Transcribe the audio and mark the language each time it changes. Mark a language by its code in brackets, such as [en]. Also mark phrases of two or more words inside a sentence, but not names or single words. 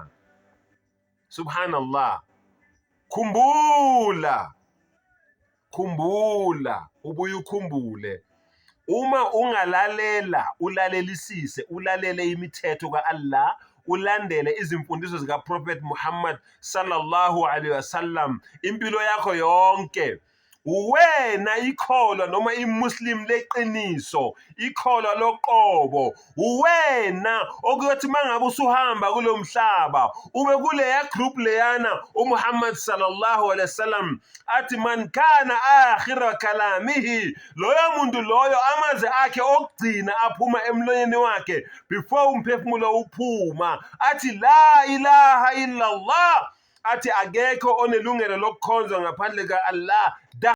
[zu] Subhanallah. Khumbula, ubuye ukhumbule. Uma ungalalela, ulalelisise, ulalele imithetho kaAllah, ulandele izimfundiso zika Prophet Muhammad [ar] صلى الله عليه وسلم [zu] impilo yakho yonke, uwena ikholwa noma imuslim leqiniso, ikholwa loqobo, uwena okuyothi mangabe usuhamba kulomhlaba ube kuleya group leyana uMuhammad [ar] صلى الله عليه وسلم [zu] athi [ar] من كان آخر كلامه, [zu] loyo muntu loyo amazwi akhe okugcina aphuma emlonyeni wakhe before umphefumulo uphuma athi [ar] لا إله إلا الله, [zu] athi akekho onelungelo lokukhonzwa ngaphandle ka Allah.